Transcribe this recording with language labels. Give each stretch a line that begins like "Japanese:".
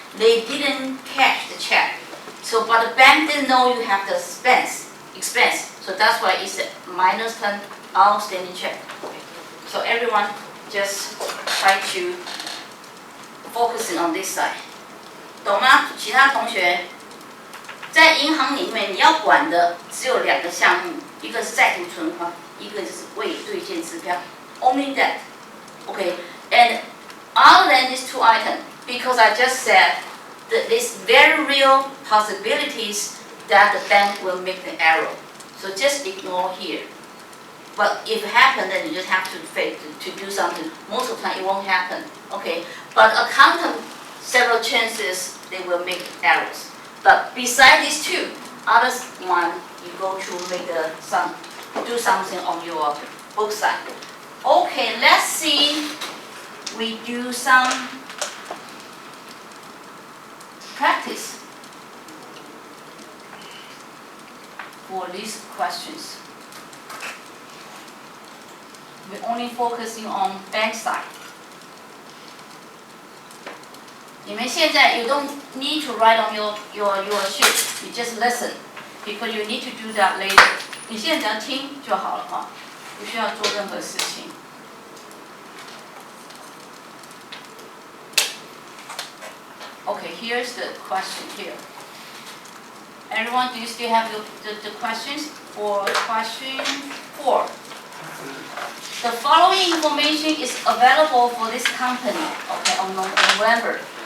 English: They didn't cash the check. So but the bank didn't know you have the expense. So that's why it's a -10 outstanding check. Okay. So everyone just try to focusing on this side.
Chinese: 懂吗？其他同学，在银行里面你要管的只有2个项目，一个是债务存款，一个就是未兑现支票。
English: Only that, okay? And other than these 2 items, because I just said that there's very real possibilities that the bank will make the error. So just ignore here. But if it happens, then you just have to do something. Most of the time it won't happen, okay? But accountant, several chances they will make errors. But besides these 2, others one you go to do something on your book side. Okay, let's see. We do some practice for these questions. We're only focusing on bank side.
Chinese: 你们现在
English: you don't need to write on your sheet. You just listen because you need to do that later.
Chinese: 你现在只要听就好了哈，不需要做任何事情。
English: Okay, here's the question here. Everyone, do you still have the questions for question 4? The following information is available for this company, okay, on November.